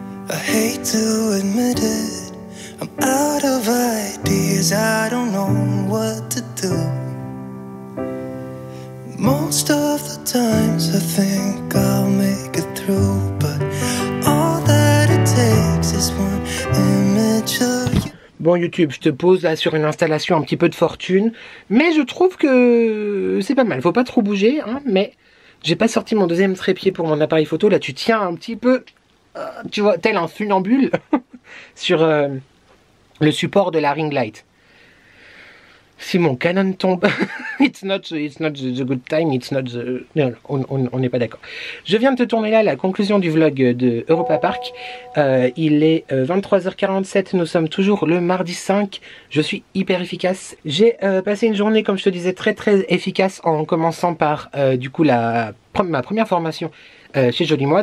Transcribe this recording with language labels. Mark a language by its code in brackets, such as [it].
[en] I hate to admit it, I'm out of ideas, I don't know what to do. Most of the times I think I'll make it through, but all that it takes is one image of you. [fr] Bon YouTube, je te pose là sur une installation un petit peu de fortune, mais je trouve que c'est pas mal, faut pas trop bouger, hein, mais j'ai pas sorti mon deuxième trépied pour mon appareil photo, là tu tiens un petit peu, tu vois, tel un funambule sur le support de la ring light. Si mon Canon tombe, [en] it's not the good time, it's not the... [fr] Non, on n'est pas d'accord. Je viens de te tourner là la conclusion du vlog de Europa Park. Il est 23h47, nous sommes toujours le mardi 5. Je suis hyper efficace. J'ai passé une journée, comme je te disais, très très efficace en commençant par du coup ma première formation chez Jolie Moi.